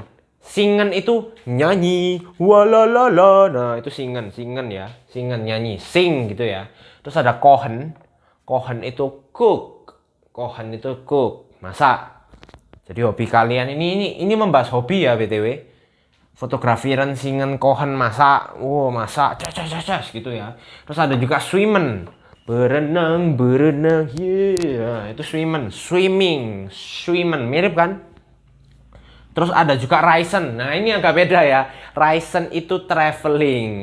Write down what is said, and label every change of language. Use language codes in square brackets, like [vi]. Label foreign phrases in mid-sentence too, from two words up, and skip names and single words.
[id] Singen itu nyanyi. Walalala. Nah itu singen ya. Singen nyanyi. Sing gitu ya. Terus ada kochen. Kochen itu cook. Kochen itu cook. Masak. Jadi hobi kalian ini membahas hobi ya BTW. [de] Fotografiran, singen, kochen, [id] masak. Wow masak. Cas gitu ya. Terus ada juga swimmen. Berenang. Yeah. Itu swimming. Mirip kan? Terus ada juga reisen. Nah ini agak beda ya. Reisen itu traveling.